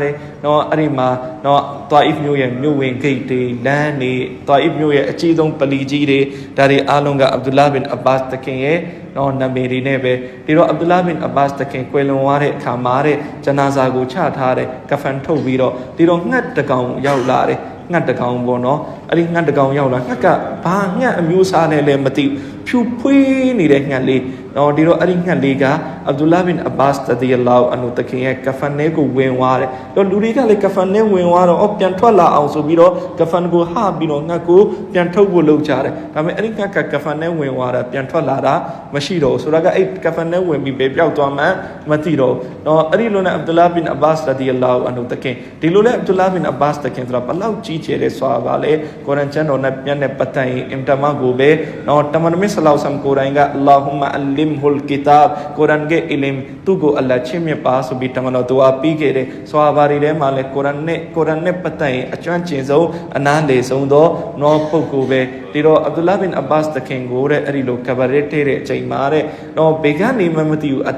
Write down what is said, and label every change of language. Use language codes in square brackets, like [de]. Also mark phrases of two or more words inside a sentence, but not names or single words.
[my] တယ်။နော်အဲ့ဒီမှာနော် Taif မြို့ရဲ့မြို့ဝင်ဂိတ်တွေလမ်းတွေ Taif မြို့ရဲ့အကြီးဆုံးပလီကြီးတွေဒါတွေအားလုံးက Abdullah bin Abbas တခင်ရဲ့နော်နာမည်တွေနဲ့ပဲဒီတော့ Abdullah bin Abbas တခင် ကွယ်လွန်သွားတဲ့အခါမှာတဲ့ဂျနာဇာကိုချထားတဲ့ကဖန်ထုတ်ပြီးတော့ဒီတော့ငှက်တကောင်ရောက်လာတယ်ငှက်တကောင်ပေါ့နော်အဲ့ဒီငှက်တကောင်ရောက်လာငှ က်ကဘာငှက်အမျိုးအစားနဲ့လည်းမသိဖြူဖွေးနေတဲ့ငှက်လေးနော်ဒီတော့အဲ့ဒီငှက်လေးက Abdullah bin Abbas [ar] رضي الله عنه [my] တခင်ရဲ့ကဖန်ထဲကိုဝင်သွားတယ်တော့လူတွေကလည်းကဖန်ထဲဝင်သွားတော့ပြန်ထွက်လာအောင်ဆိုပြီးတော့ကဖန်ကိုဟပြီးတော့ငှက်ကိုပြန်ထုတ်ဖို့လုပ်ကြတယ်ဒါပေမဲ့အဲ့ဒီငှက်ကကဖန်ထဲဝင်သွားတာပြန်ထွက်လာတာမရှိတော့ဘူးဆိုတော့အဲ့ကဖန်ထဲဝင်ပြီးပဲပျောက်သွားမှမသိတော့နော်အဲ့ဒီလိုနဲ့ Abdullah bin Abbas [ar] رضي الله عنه [my] တခင်ဒီလိုနဲ့ Abdullah bin Abbas တခင်ဆိုတာဘလောက်ကြီးကျယ်တဲ့ဆွာပါလေ ကုရ်အာန်ကျမ်းတော်နဲ့ပြန်တဲ့ပတ်သက်ရင်အင်တမကိုပဲနော်တမန်တော်မြတ်ဆလောဆမ်ကိုယ်တိုင်က [ar] اللهم علمه الكتاب [my] ကုရ်အာန်ရဲ့အီလမ်သူကိုအလ္လာဟ်ချီးမြှင့်ပါဆိုပြီးတမန်တော်ဒူအာပြီးခဲ့တဲ့ဆွာဘာတွေထဲမှာလည်းကုရ်အာန်နဲ့ပတ်သက်ရင်အကျွမ်းကျင်ဆုံးအနားလေဆုံးသောနော်ပုဂ္ဂိုလ်ပဲဒီတော့အဗ်ဒူလာဘင်အဘတ်စ်တခင်ကိုတဲ့အဲ့ဒီလိုကဘာရစ်တဲ့အချိန်မှာတဲ့နော်ဘေကနေမမသိဘူးအတ